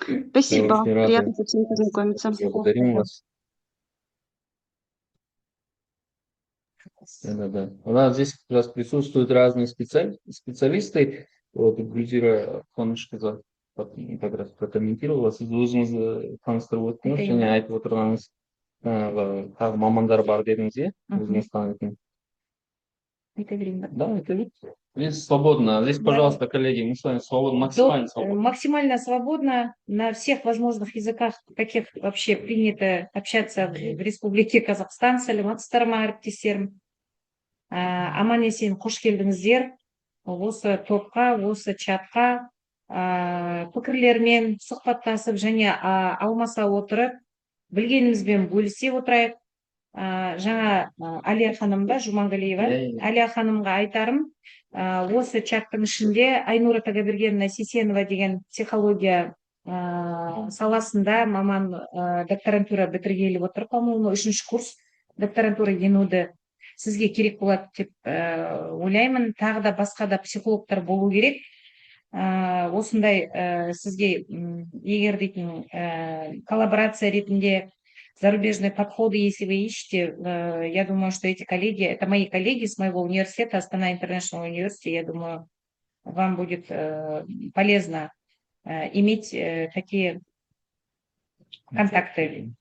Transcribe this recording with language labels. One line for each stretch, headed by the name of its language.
Russian: Спасибо. Очень Приятно рады. со всеми познакомиться. Благодарим вас. Да. У нас здесь как раз присутствуют разные специалисты. Вот, Гүлзира Қуанышқызы как раз прокомментировала.
Kazakh: Сіз өзіңіз таныстырып өттіңіз және айтып отырғаныңыз тағы мамандар бар дедіңіз, иә? Өзіңіз танитын. Айта берейін ба?
Russian: Да, это ведь. Здесь свободно. Здесь, пожалуйста, коллеги, мы с вами свободно, максимально свободно. Максимально свободно на всех возможных языках, каких вообще принято общаться в Республике Казахстан.
Kazakh: Сәлеметсіздерме, әріптестерім. Аман есен қош келдіңіздер. Осы топқа, осы чатқа пікірлермен сұхбаттасып және алмаса отырып, білгенімізбен бөлісе отырайық. Жаңа Әлия ханым да, Жумангалиева, Әлия ханымға айтарым, осы чаттың ішінде Айнура Тагабергеновна Сисенова деген психология саласында маман докторантура бітіргелі отыр, по-моему, 3-ші курс докторантура енуді сізге керек болады деп ойлаймын. Тағы да басқа да психологтар болу керек.
Russian: Осындай сізге егер дейтін коллаборация ретінде зарубежные подходы, если вы ищете, я думаю, что эти коллеги, это мои коллеги с моего университета, Астана International University, я думаю, вам будет полезно иметь такие контакты.